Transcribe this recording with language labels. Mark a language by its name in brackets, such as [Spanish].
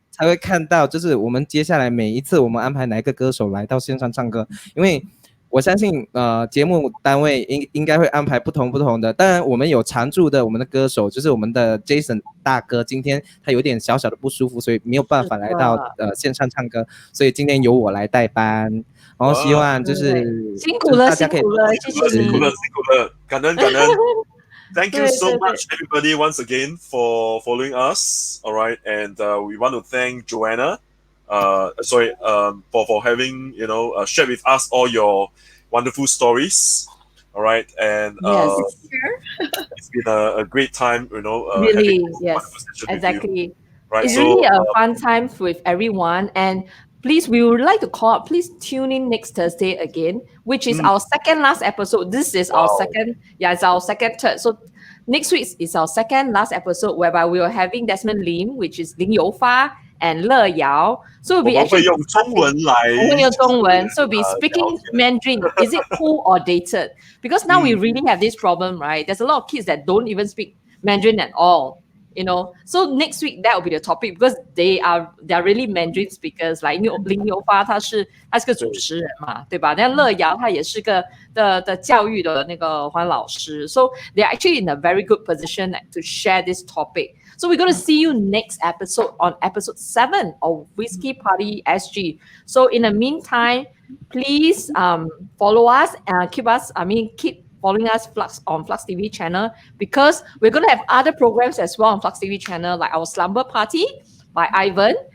[Chinese] 會看到，就是我們接下來每一次我們安排哪一個歌手來到線上唱歌，因為我相信節目單位應該會安排不同的，當然我們有常駐的我們的歌手，就是我們的 Jason 大哥，今天他有點小小的不舒服，所以沒有辦法來到線上唱歌，所以今天由我來代班，然後希望就是辛苦了，謝謝你，辛苦了，感恩。 [English] Thank you so much, everybody, once again for following us. All right, and we want to thank Joanna. For having shared with us all your wonderful stories. All right, and it's been a great time. Really, yes, exactly. Right, it's really a fun time with everyone, and please, we would like to call out. Please tune in next Thursday again, which is our second last episode. This is our second, it's our second third. So next week is our second last episode, whereby we are having Desmond Lim, which is Lin Youfa and Le Yao. So we'll be actually [Chinese] 用中文 [English] So we'll be speaking Mandarin. Is it cool or dated? Because now we really have this problem, right? There's a lot of kids that don't even speak Mandarin at all. So next week that will be the topic because they are really Mandarin speakers. Like [Chinese] 林宥发他是个主持人嘛，对吧？那乐瑶他也是个的教育的那个黄老师。 [English] So they are actually in a very good position to share this topic. So we're going to see you next episode on episode 7 of Whisky Party SG. So in the meantime, please follow us and keep following us on Flux TV channel, because we're going to have other programs as well on Flux TV channel, like our Slumber Party by Ivan.